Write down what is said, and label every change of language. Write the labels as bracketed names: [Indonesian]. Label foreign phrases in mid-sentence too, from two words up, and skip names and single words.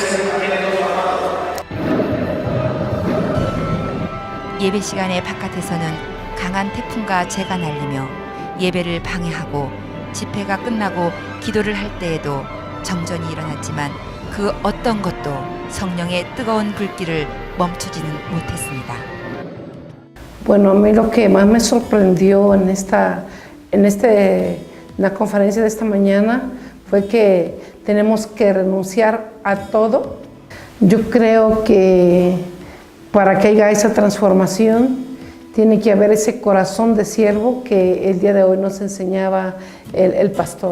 [Korean] 예배 시간에 바깥에서는 강한 태풍과 재가 날리며 예배를 방해하고 집회가 끝나고 기도를 할 때에도 정전이 일어났지만 그 어떤 것도 성령의 뜨거운 불길을 멈추지는 못했습니다. [Spanish] Bueno, a mí lo que más me sorprendió en la conferencia de esta mañana fue que tenemos que renunciar a todo. Yo creo que para que haya esa transformación tiene que haber ese corazón de siervo que el día de hoy nos enseñaba el pastor.